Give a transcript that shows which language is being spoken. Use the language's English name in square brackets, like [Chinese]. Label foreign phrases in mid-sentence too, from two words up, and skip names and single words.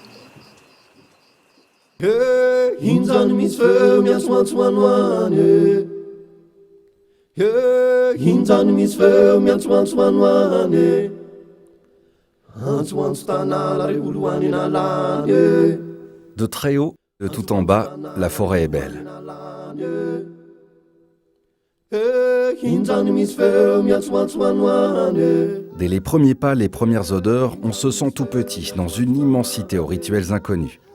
[Malagasy] Inzany misy feo miantsoantso anoany, inzany misy feo miantsoantso anoany, antsoantso tanala re oloany nalany. [French] De très haut, de tout en bas, la forêt est belle. Dès les premiers pas, les premières odeurs, on se sent tout petit, dans une immensité aux rituels inconnus.